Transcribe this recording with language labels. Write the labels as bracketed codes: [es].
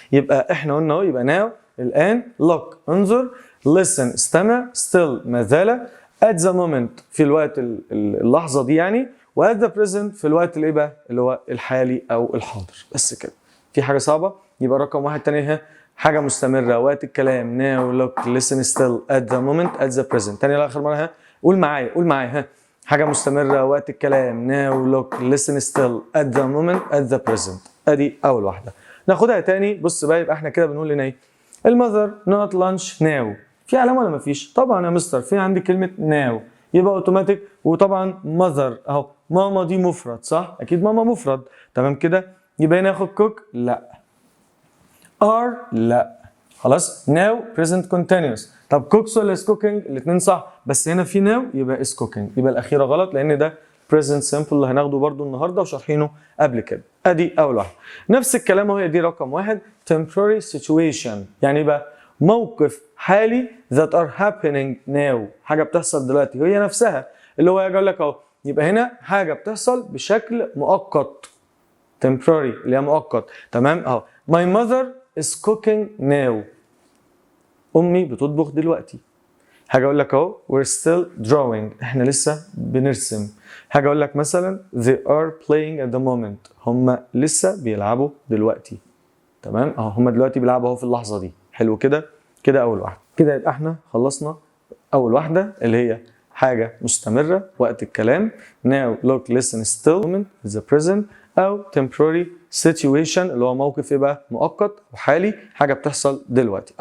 [ar] يبقى احنا قلنا اهو، يبقى now الان، look انظر، listen استمع، still ما زال، [en] at the moment [ar] في الوقت اللحظه دي يعني، و [en] at the present [ar] في الوقت الايه بقى؟ اللي هو الحالي او الحاضر. بس كده. في حاجه صعبه؟ يبقى رقم واحد تاني ها، حاجه مستمره وقت الكلام [en] now look listen still at the moment at the present. [ar] تاني لاخر مره ها، قول معايا قول معايا ها. حاجه مستمره وقت الكلام [en] now look listen still at the moment at the present. [ar] ادي اول واحده. ناخدها تاني. بص بقى، يبقى احنا كده بنقول لنا ايه؟ المذر [en] not lunch now. [ar] في علامه ولا مفيش؟ طبعا يا مستر في عندي كلمه now، يبقى اوتوماتيك. وطبعا mother اهو، ماما دي مفرد صح؟ اكيد ماما مفرد، تمام كده. يبقى هنا اخد cook؟ لا. are؟ لا. خلاص. [en] now present continuous. [ar] طب cooks ولا is cooking؟ الاثنين صح، بس هنا في now يبقى is cooking. يبقى الاخيره غلط، لان ده present simple اللي هناخده برضو النهارده وشارحينه قبل كده. ادي اول واحده. نفس الكلام اهو، دي رقم واحد temporary situation. يعني بقى موقف حالي [en] that are happening now، [ar] حاجه بتحصل دلوقتي هي نفسها، اللي هو يجي لك اهو. يبقى هنا حاجه بتحصل بشكل مؤقت، temporary اللي هي مؤقت، تمام اهو. [en] my mother is cooking now، [ar] امي بتطبخ دلوقتي. حاجه اقول لك اهو [en] we're still drawing، [ar] احنا لسه بنرسم. حاجه اقول لك مثلا [en] they are playing at the moment، [ar] هم لسه بيلعبوا دلوقتي، تمام اهو، هم دلوقتي بيلعبوا اهو في اللحظه دي. حلو كده. كده اول واحده. كده يبقى احنا خلصنا اول واحده اللي هي حاجه مستمره وقت الكلام [en] now look listen still moment the present، [ar] او temporary situation اللي هو موقف ايه بقى؟ مؤقت وحالي، حاجه بتحصل دلوقتي.